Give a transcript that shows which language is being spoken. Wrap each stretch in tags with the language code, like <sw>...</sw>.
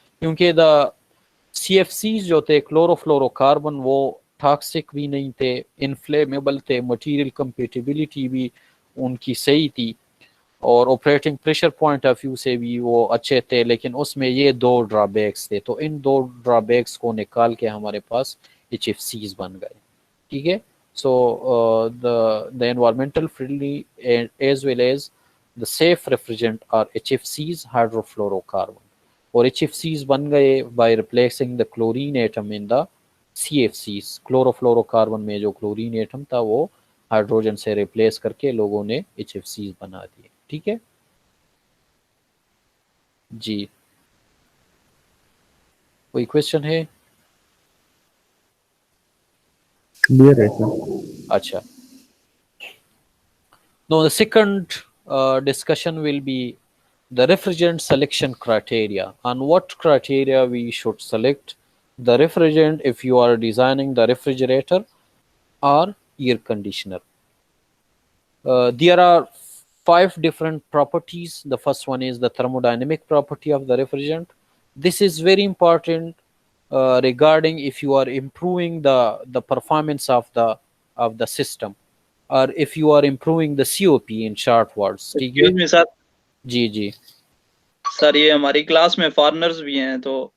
<ur>کیونکہ دا C F Cs جو تھے کلوروفلورو کاربن وہ ٹاکسک بھی نہیں تھے، انفلیمیبل تھے، مٹیریل کمپیٹیبلٹی بھی ان کی صحیح تھی، اور operating pressure point of view سے بھی وہ اچھے تھے. لیکن اس میں یہ 2 ڈرا بیکس تھے، تو ان 2 ڈرا بیکس کو نکال کے ہمارے پاس ایچ ایف سیز بن گئے، ٹھیک ہے.</ur> <en>So the environmental friendly as well as the safe refrigerant are H F Cs hydrofluorocarbon.</en> <ur>اور ایچ ایف سیز بن گئے</ur> <en>By replacing the chlorine atom in the C F Cs.</en> <ur>Chlorofluoro carbon میں جو chlorine atom تھا وہ hydrogen سے replace کر کے لوگوں نے ایچ ایف سیز بنا دیے، ٹھیک ہے جی. کوئی کوشچن ہے؟ کلیئر ہے سر. اچھا.</ur> <en>Now the second discussion will be the refrigerant selection criteria. On what criteria we should select the refrigerant if you are designing the refrigerator or air conditioner. There are 5 different properties. The first one is the thermodynamic property of the refrigerant. This is very important regarding if you are improving the performance of the system, or if you are improving the COP in short words. Excuse me sir.</en> <ur>جی جی سر یہ ہماری class میں foreigners بھی ہیں تو</ur>